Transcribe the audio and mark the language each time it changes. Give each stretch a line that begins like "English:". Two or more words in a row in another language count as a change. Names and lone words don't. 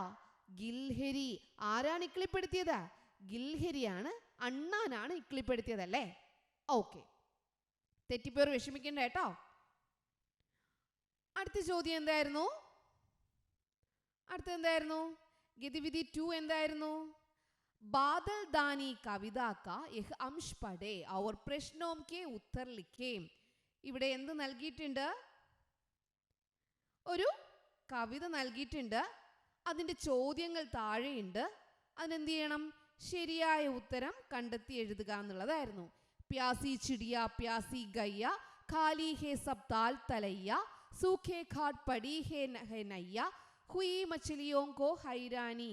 Malayalam: ഗിൽഹരി. ആരാണ് ഇക്കിളിപ്പെടുത്തിയത്? ഗിൽഹരിയാണ്, അണ്ണാനാണ് ഇക്കിളിപ്പെടുത്തിയതല്ലേ. ഓക്കെ, തെറ്റിപ്പേർ വിഷമിക്കണ്ട കേട്ടോ. അടുത്ത ചോദ്യം എന്തായിരുന്നു? അടുത്തെന്തായിരുന്നു? ഗതിവിധി 2 എന്തായിരുന്നു?
Hindi: बादल दानी कविता का यह अंश पढ़े और प्रश्नों के उत्तर लिखे.
Malayalam: ഇവിടെ എന്ത് നൽകിയിട്ടുണ്ട്? ഒരു കവിത നൽകിയിട്ടുണ്ട്, അതിൻ്റെ ചോദ്യങ്ങൾ താഴെയുണ്ട്. അതിനെന്ത് ചെയ്യണം? ശരിയായ ഉത്തരം കണ്ടെത്തി എഴുതുക എന്നുള്ളതായിരുന്നു.
Hindi: प्यासी चिड़िया प्यासी गैया खाली है सब ताल तलैया सूखे घाट पड़ी है नैया हुई मछलियों को हैरानी.